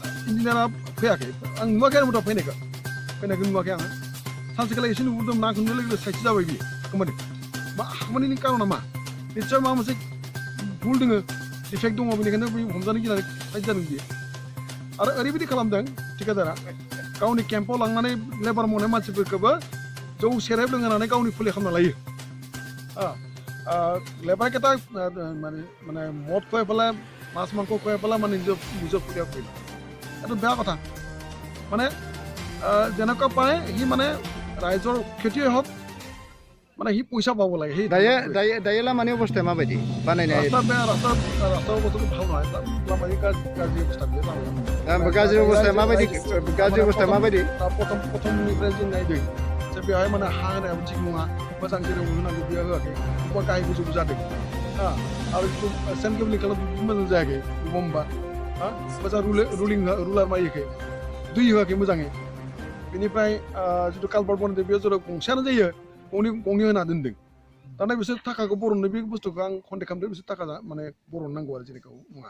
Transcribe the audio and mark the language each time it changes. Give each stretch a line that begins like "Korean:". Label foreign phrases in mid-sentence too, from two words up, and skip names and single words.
Bodo: इन्जिनियारा फैयाखै आं नुवाखै आरो मुथा फैनायखौ नुवाखै आङो सानसेखालि एसे नुबोदों ना खुंनो लोगो साइड जाबाय बियो खामानि मा खामानिनि कारना मा निस्सय माबा मोनसे भुल दङ डिफेक्ट दङ बेनिखायनो बे हमजानो गिनानै साइड जादों बियो आरो ओरैबायदि खालामदों थिकादारा गावनि केम्पआव लांनानै लेबार मावनाय मानसिफोरखौबो जौ सेरेब लोंहोनानै गावनि फुलि खालामना लायो लेबार केटा माने मद
Assamese: खुৱাই পেলাই মাছ মাংস খুৱাই পেলাই মানে নিজৰ ফুলিয়া কৰিলে এইটো বেয়া কথা মানে যেনেকুৱা পায় সি মানে ৰাইজৰ ক্ষতিয়ে হওক মানে সি পইচা পাব লাগে সেই
Bodo: दायो लामानि अबस्थाया माबायदि बानायनाय रास्ता बेया रास्ता अबस्थाखौ
Assamese: ভাল নহয়
Bodo: लामानि गाज्रि अबस्था बेयो गाज्रि अबस्थाया माबायदि प्रथमनिफ्राय जों नायदों जे बेवहाय माने हा होनायाबो थिग नङा मोजां जेराव होनांगौ बेयाव होआखै बबेबा गाहाय गोजौ जादों आरो सेन्ट केबलनि खालाम मोजां जायाखै बबेबा मोजां रुलार मारियाखै दै होआखै मोजाङै बेनिफ्राय जिथु कालभार्ट बनायदों बेयाव जेराव गंसेयानो जायो गंनै होना दोनदों दाना बिसोर थाखाखौ बरननो बे बुस्थुखौ आं कन्टेक्ट खालामदों बिसोर थाखा माने बरननांगौ आरो जेनेखौ नङा